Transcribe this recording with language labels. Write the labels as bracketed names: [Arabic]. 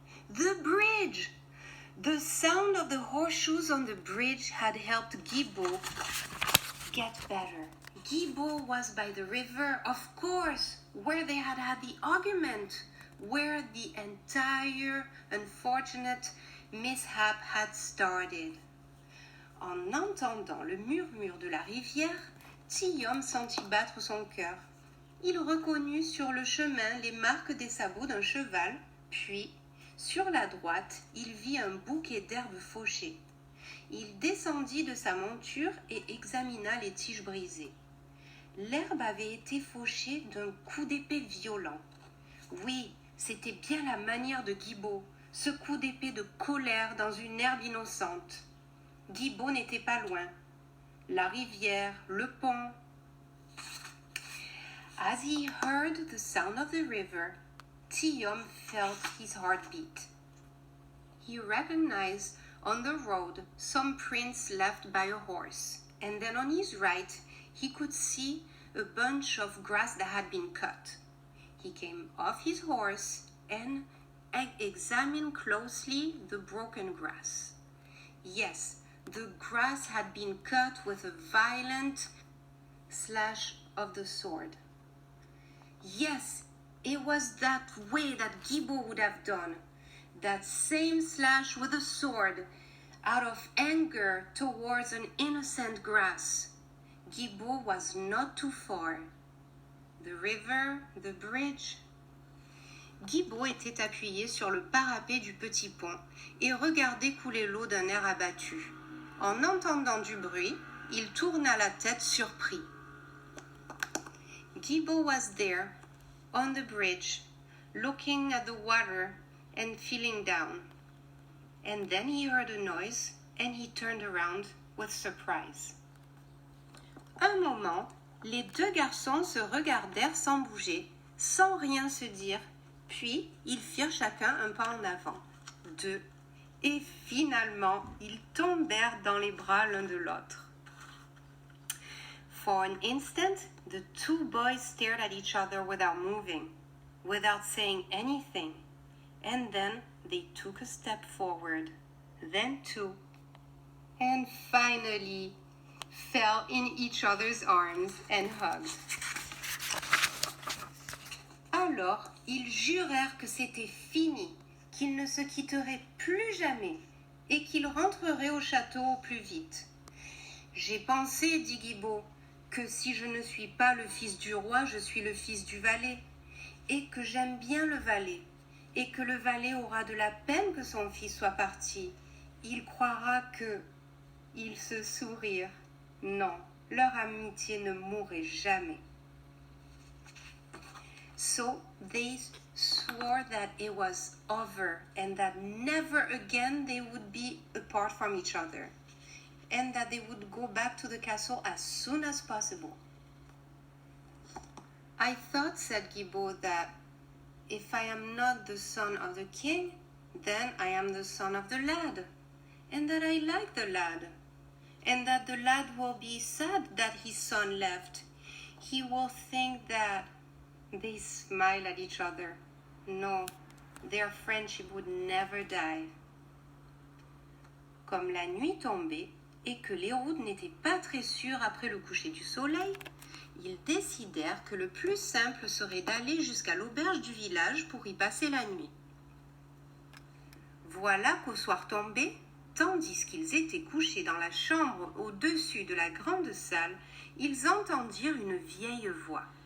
[English] The bridge! The sound of the horseshoes on the bridge had helped Thibault get better. Thibault was by the river, of course, where they had had the argument, where the entire unfortunate mishap had started. [French] En entendant le murmure de la rivière, Thibault sentit battre son cœur. Il reconnut sur le chemin les marques des sabots d'un cheval, puis, sur la droite, il vit un bouquet d'herbes fauchées. Il descendit de sa monture et examina les tiges brisées. L'herbe avait été fauchée d'un coup d'épée violent. Oui, c'était bien la manière de Thibault, ce coup d'épée de colère dans une herbe innocente. Thibault n'était pas loin. La rivière, le pont. [English] As he heard the sound of the river, Thibault felt his heart beat. He recognized on the road some prints left by a horse, and then on his right he could see a bunch of grass that had been cut. He came off his horse and examined closely the broken grass. Yes, the grass had been cut with a violent slash of the sword. Yes, it was that way that Thibault would have done. That same slash with a sword, out of anger towards an innocent grass. Thibault was not too far. The river, the bridge. [French] Thibault était appuyé sur le parapet du petit pont et regardait couler l'eau d'un air abattu. En entendant du bruit, il tourna la tête surpris. [English] Thibault was there, on the bridge, looking at the water and feeling down. And then he heard a noise and he turned around with surprise. [French] Un moment, les deux garçons se regardèrent sans bouger, sans rien se dire, puis ils firent chacun un pas en avant. 2. Et finalement, ils tombèrent dans les bras l'un de l'autre. [English] For an instant, the two boys stared at each other without moving, without saying anything, and then they took a step forward, then two, and finally fell in each other's arms and hugged. [French] Alors, ils jurèrent que c'était fini, qu'ils ne se quitteraient plus jamais et qu'ils rentreraient au château au plus vite. J'ai pensé, dit Thibault, que si je ne suis pas le fils du roi, je suis le fils du valet, et que j'aime bien le valet, et que le valet aura de la peine que son fils soit parti. Il croira que... Ils se sourirent. Non, leur amitié ne mourrait jamais. [English] So they swore that it was over and that never again they would be apart from each other, and that they would go back to the castle as soon as possible. I thought, said Thibault, that if I am not the son of the king, then I am the son of the lad, and that I like the lad, and that the lad will be sad that his son left. He will think that... They smiled at each other. No, their friendship would never die. [French] Comme la nuit tombait et que les routes n'étaient pas très sûres après le coucher du soleil, ils décidèrent que le plus simple serait d'aller jusqu'à l'auberge du village pour y passer la nuit. Voilà qu'au soir tombé, tandis qu'ils étaient couchés dans la chambre au-dessus de la grande salle, ils entendirent une vieille voix.